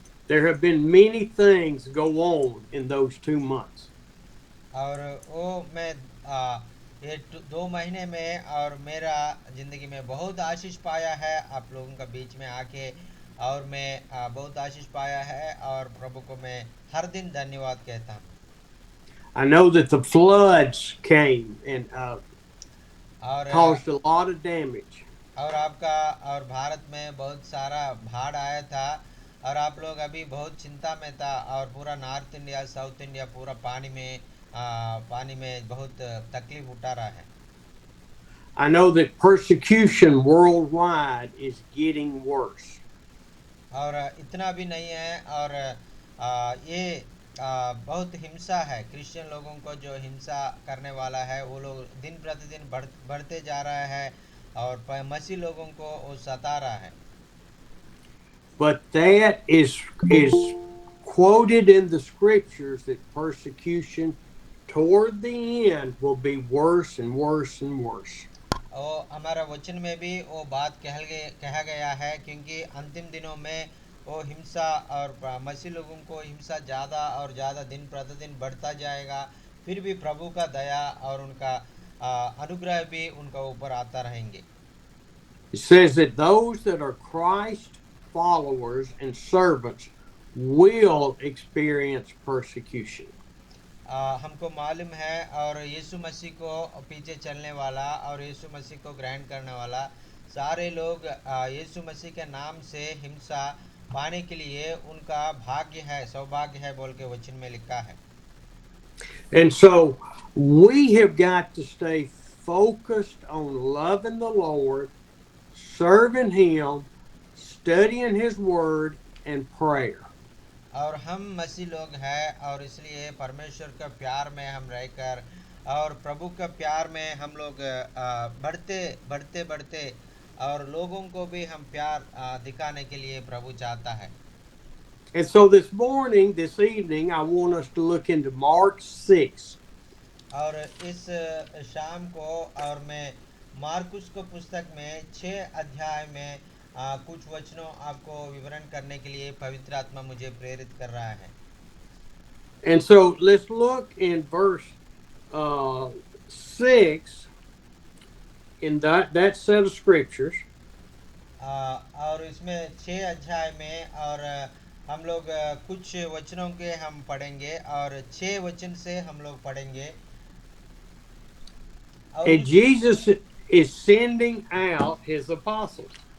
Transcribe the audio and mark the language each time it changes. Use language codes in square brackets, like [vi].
[en] There have been many things go on in those 2 months. [hi] और वो मैं ये 2 महीने में और मेरा ज़िंदगी में बहुत आशीष पाया है आप लोगों का बीच में आके, और मैं बहुत आशीष पाया है, और प्रभु को मैं हर दिन धन्यवाद कहता हूँ। [en] I know that the floods came and [hi] और [en] caused a lot of damage. [hi] और आपका और भारत में बहुत सारा बाढ़ आया था, और आप लोग अभी बहुत चिंता में था, और पूरा नॉर्थ इंडिया साउथ इंडिया पूरा पानी में बहुत तकलीफ उठा रहा है। [en] I know that persecution worldwide is getting worse. [hi] और इतना भी नहीं है, और ये बहुत हिंसा है, क्रिश्चियन लोगों को जो हिंसा करने वाला है वो लोग दिन प्रतिदिन बढ़ते जा रहा है, और मसीह लोगों को वो सता रहा है। [en] But that is quoted in the scriptures that persecution toward the end will be worse and worse and worse. [hi] और हमारा वचन में भी वो बात कहा गया है, क्योंकि अंतिम दिनों में वो हिंसा और मसीह लोगों को हिंसा ज़्यादा और ज़्यादा दिन प्रतिदिन बढ़ता जाएगा, फिर भी प्रभु का दया और उनका अनुग्रह भी उनका ऊपर आता रहेंगे। [en] It says that those that are Christ followers and servants will experience persecution. [hi] हमको मालूम है, और यीशु मसीह को पीछे चलने वाला और यीशु मसीह को ग्रहण करने वाला सारे लोग यीशु मसीह के नाम से हिंसा पाने के लिए उनका भाग्य है, सौभाग्य है बोल के वचन में लिखा है। [en] And so we have got to stay focused on loving the Lord, serving Him, studying His Word, and prayer. [hi] और हम मसीह लोग हैं, और इसलिए परमेश्वर का प्यार में हम रहकर और प्रभु का प्यार में हम लोग बढ़ते और लोगों को भी हम प्यार दिखाने के लिए प्रभु चाहता है। [en] And so this evening, I want us to look into Mark 6. [hi] और इस शाम को और मैं मार्कुस को पुस्तक में 6 अध्याय में कुछ वचनों आपको विवरण करने के लिए पवित्र आत्मा मुझे प्रेरित कर रहा है। [en] And so let's look in verse 6 in that set of scriptures. [hi] और इसमें 6 अध्याय में और हम लोग कुछ वचनों के हम पढ़ेंगे और 6 वचन से हम लोग पढ़ेंगे और [en] And Jesus is sending out his apostles.